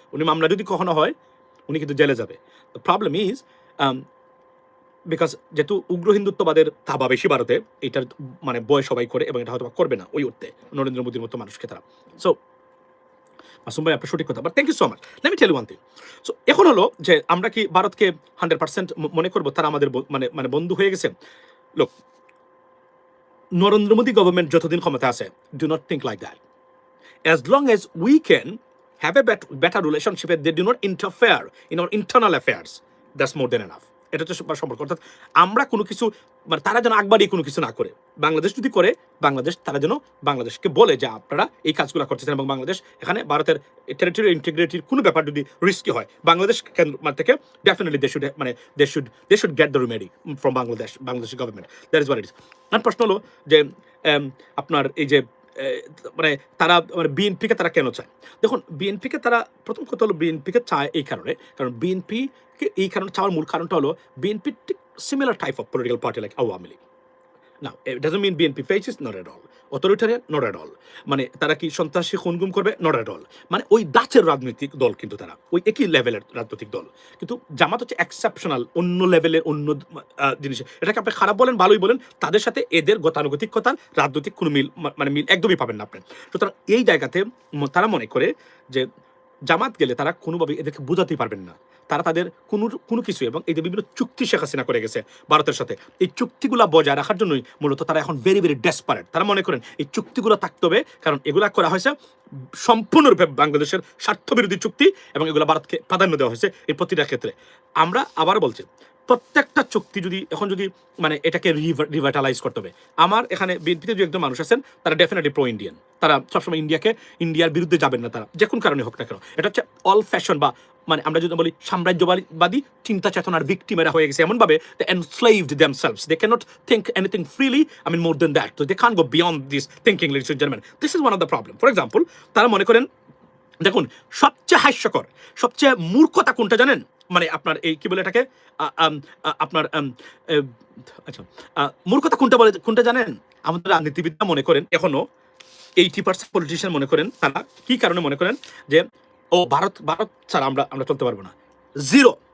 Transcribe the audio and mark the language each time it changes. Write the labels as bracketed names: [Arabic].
[Bangla] উনি মামলা যদি কখনো হয়, উনি কিন্তু জেলে যাবে। [English] the problem is because [Bangla] যেহেতু উগ্র হিন্দুত্ববাদের থাবা বেশি ভারতে, এটার মানে বয় সবাই করে, এবং এটা হয়তো করবে না ওই অর্থে নরেন্দ্র মোদীর মতো মানুষকে তারা। [English] so Masum ভাই, [Bangla] আপনার সঠিক কথা, [English] But thank you so much. Let me tell you one thing. [Bangla] So এখন হলো যে আমরা কি ভারতকে 100% মনে করবো তারা আমাদের মানে বন্ধু হয়ে গেছে? [English] লোক, নরেন্দ্র মোদী গভর্নমেন্ট [Bangla] যতদিন ক্ষমতা আছে, [English] Do not think like that. As long as we can have a better relationship, they do not interfere in our internal affairs, that's more than enough. [Bangla] এটা হচ্ছে সম্পর্ক। অর্থাৎ আমরা কোনো কিছু মানে তারা যেন আকবারই কোনো কিছু না করে। বাংলাদেশ যদি করে, বাংলাদেশ তারা যেন বাংলাদেশকে বলে যে আপনারা এই কাজগুলো করতেছেন, এবং বাংলাদেশ এখানে ভারতের টেরিটোরিয়াল ইন্টিগ্রিটির কোনো ব্যাপার যদি রিস্কি হয়, বাংলাদেশ থেকে definitely [English] They should get the remedy from Bangladesh government. That is what it is. [Bangla] আমার প্রশ্ন হলো যে আপনার এই যে মানে তারা মানে বিএনপিকে তারা কেন চায়? দেখুন, বিএনপিকে তারা, প্রথম কথা হলো বিএনপিকে চায় এই কারণে, কারণ বিএনপিকে এই কারণে চাওয়ার মূল কারণটা হলো বিএনপি ঠিক [English] similar type of political party like [Bangla] Awami League. [English] Now, it doesn't mean BNP faces, not at all. Authoritarian, not at all. [Bangla] মানে তারা কি সন্ত্রাসী খুনগুম করবে? [English] not at all. [Bangla] মানে ওই দাচের রাজনৈতিক দল, কিন্তু তারা ওই একই লেভেলের রাজনৈতিক দল। কিন্তু জামাত হচ্ছে এক্সেপশনাল, অন্য লেভেলের, অন্য জিনিস। এটাকে আপনি খারাপ বলেন, ভালোই বলেন, তাদের সাথে এদের গতানুগতিকতার রাজনৈতিক কোনো মিল একদমই পাবেন না আপনি। সুতরাং এই জায়গাতে তারা মনে করে যে জামাত গেলে তারা কোনোভাবে এদেরকে বোঝাতেই পারবেন না। তারা তাদের কোনো কিছু, এবং এই যে বিভিন্ন চুক্তি শেখ হাসিনা করে গেছে ভারতের সাথে, এই চুক্তিগুলো বজায় রাখার জন্যই মূলত তারা এখন [English] Very desperate. [Bangla] তারা মনে করেন এই চুক্তিগুলো থাকতে হবে, কারণ এগুলা করা হয়েছে সম্পূর্ণরূপে বাংলাদেশের স্বার্থবিরোধী চুক্তি, এবং এগুলো ভারতকে প্রাধান্য দেওয়া হয়েছে এই প্রতিটা ক্ষেত্রে। আমরা আবার বলছি, প্রত্যেকটা চুক্তি যদি মানে এটাকে রিভাইটালাইজ করতে হবে। আমার এখানে বিএনপিতে যে একজন মানুষ আছেন, তারা ডেফিনেটলি প্রো ইন্ডিয়ান। তারা সবসময় ইন্ডিয়ার বিরুদ্ধে যাবেন না, তারা যে কোনো কারণে হোক না কেন। এটা হচ্ছে অল ফ্যাশন, বা মানে আমরা যদি বলি সাম্রাজ্যবাদী চিন্তা চেতনার ভিক্টিমেরা হয়ে গেছে এমনভাবে, [English] they enslaved themselves, they cannot think anything freely, more than that, so they can't go beyond this thinking, ladies and gentlemen. This is one of the problem. For example, [Bangla] তারা মনে করেন, দেখুন, সবচেয়ে হাস্যকর, সবচেয়ে মূর্খতা কোনটা জানেন? মানে আপনার এই কি বলে এটাকে, আপনার আচ্ছা, মূর্খতা কোনটা জানেন? আমাদের রাজনীতিবিদরা মনে করেন, এখনো 80% পলিটিশিয়ান মনে করেন, তারা কি কারণে মনে করেন যে ও ভারত ছাড়া আমরা চলতে পারবো না। জিরো।